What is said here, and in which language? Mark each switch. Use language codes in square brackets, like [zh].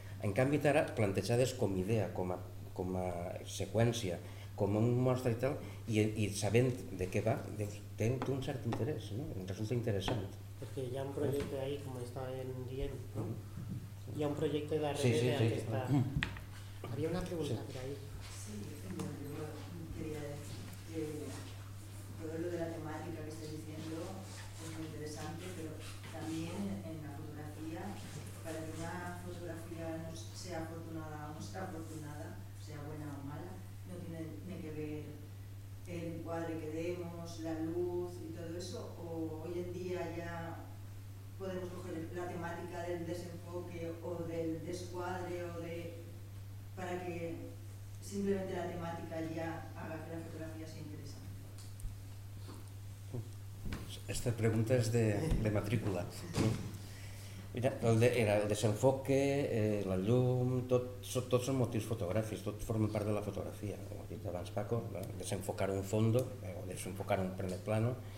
[ca] En canvi, ara, plantejades com idea, com a seqüència, com un mostre i tal, i sabent de què va, té un cert interès, no? Resulta interessant. Perquè hi ha un projecte ahí, com estàvem dient, no? Hi ha un projecte darrere d'aquesta... Sí, sí, sí. Hi havia una pregunta per ahí. Sí, jo [es] quería decir que lo de la temàtica que estàs diciendo es muy interesante, pero también en la fotografía, para que una fotografía sea afortunada o no sea afortunada, sea buena o mala, no tiene que ver el encuadre que demos, la luz y todo eso, o hoy en día ya podemos coger la temática del desenfoque o del descuadre o de para que simplemente la temática ya haga que la fotografía sea interesante. [ca] Esta pregunta és de matrícula. Mira, el desenfoque, la llum, tot són motius fotogràfics, tot forma part de la fotografia. Ho ha dit abans [es] Paco, desenfocar un fondo, o desenfocar un primer plano.